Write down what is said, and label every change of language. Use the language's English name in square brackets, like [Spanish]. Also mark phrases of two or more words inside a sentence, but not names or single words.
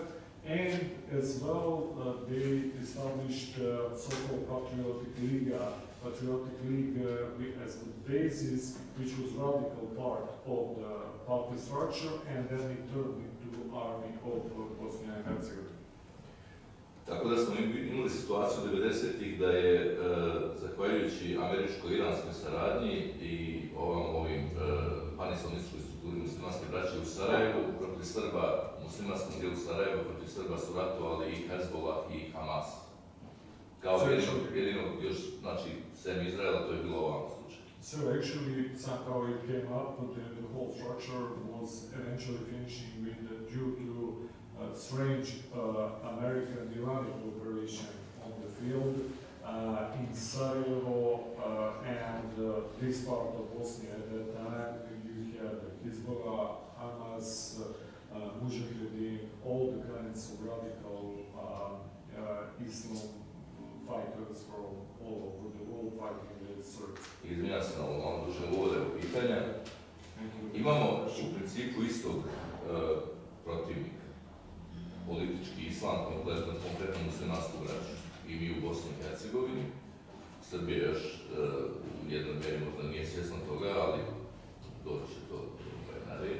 [English] And as well, they established so-called Patriotic League as the basis, which was radical part of the party structure, and then it turned into army of Bosnia and Herzegovina. [Serbian] Tako da smo imali situaciju 90-ih da je, zahvaljujući američko-iranskoj saradnji i ovim panislamističkoj strukturi muslimanske braće u Sarajevu, protiv Srba, muslimanskom dijelu Sarajeva, protiv Srba su ratovali i Hezbollah i Hamas. Kao jedino još, znači, sem Izraela, to je bilo ovam slučaju. [English] So actually, somehow it came up, but the whole structure was eventually finishing with due to strange American-Iranian cooperation on the field in Sarajevo and this part of Bosnia at that time. You had Hezbollah, Hamas, Mujahideen, all the kinds of radical Islam fighters from all over the world fighting with Serbs. [Serbian] Izvinjam se na ovom dužem uvodu pitanja. Imamo u principu istog protivnika. Politički islam, konkretno muslimansku braću. I mi u Bosni i Hercegovini. Srbija još u jednom mjeri možda nije svjesna toga, ali doći će to na red.